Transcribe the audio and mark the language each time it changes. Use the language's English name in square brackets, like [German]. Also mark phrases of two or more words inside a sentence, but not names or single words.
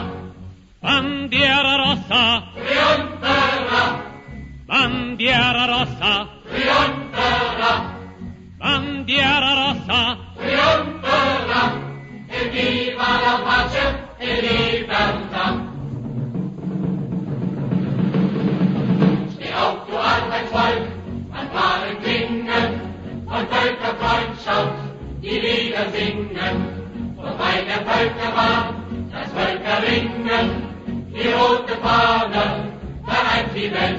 [Italian] Bandiera rossa, Trionferà, bandiera rossa, trionferà, bandiera rossa. trionferà. E viva la pace e libertà. [German] Steh auf, du Arbeitsvolk, an wahren Klingen, von Völkerfreundschaft die Lieder singen. Wobei der Völker war, das Völkerringen, die rote Fahne vereint die Welt.